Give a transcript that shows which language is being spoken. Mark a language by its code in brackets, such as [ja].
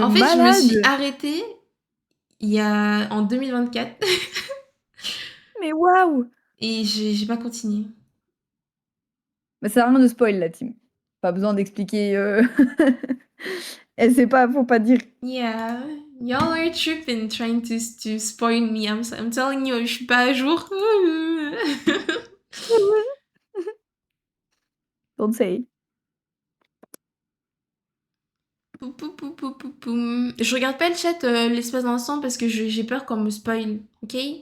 [fr] En fait, je me suis malade! arrêtée en 2024 Mais waouh! et j'ai pas continué. Mais ça sert à rien de spoil la team. Pas besoin d'expliquer. Elle sait pas, faut pas dire. [en] Yeah, y'all are tripping trying to spoil me. I'm telling you, [fr] je suis pas à jour. [en] Don't say. Pou, pou, pou, pou, pou, poum. [fr] Je regarde pas le chat l'espace d'un instant parce que j'ai peur qu'on me spoil, ok?